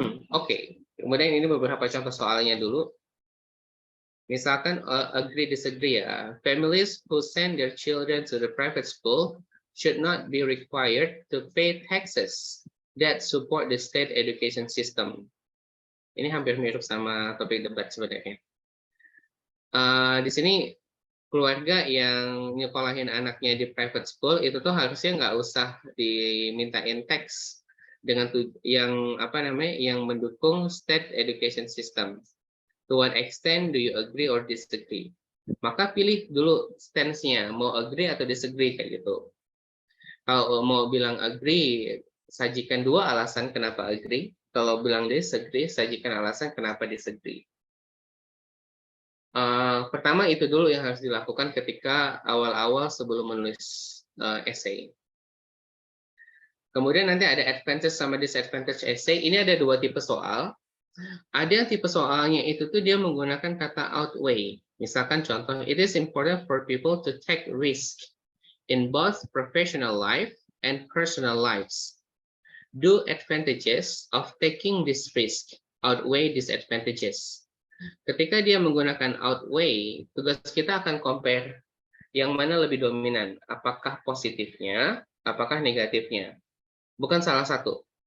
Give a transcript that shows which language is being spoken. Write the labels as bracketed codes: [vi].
[id] Oke. Kemudian ini beberapa contoh soalnya dulu. Misalkan agree disagree ya. [en] Families who send their children to the private school should not be required to pay taxes that support the state education system. [id] Ini hampir mirip sama topik debat sebenarnya. Di sini keluarga yang nyekolahin anaknya di private school itu tuh harusnya nggak usah dimintain tax dengan yang mendukung state education system. [en] To what extent do you agree or disagree? [id] Maka pilih dulu stance-nya, mau agree atau disagree kayak gitu. Kalau mau bilang agree, sajikan 2 alasan kenapa agree. Kalau bilang disagree, sajikan alasan kenapa disagree. Pertama itu dulu yang harus dilakukan ketika awal-awal sebelum menulis essay. Kemudian nanti ada advantage sama disadvantage essay. Ini ada 2 tipe soal. Ada tipe soalnya itu tuh dia menggunakan kata outweigh. Misalkan contoh, [en] it is important for people to take risk in both professional life and personal lives. Do advantages of taking this risk outweigh disadvantages? [id] Ketika dia menggunakan outweigh, tugas kita akan compare yang mana lebih dominan, apakah positifnya, apakah negatifnya. Bukan salah satu.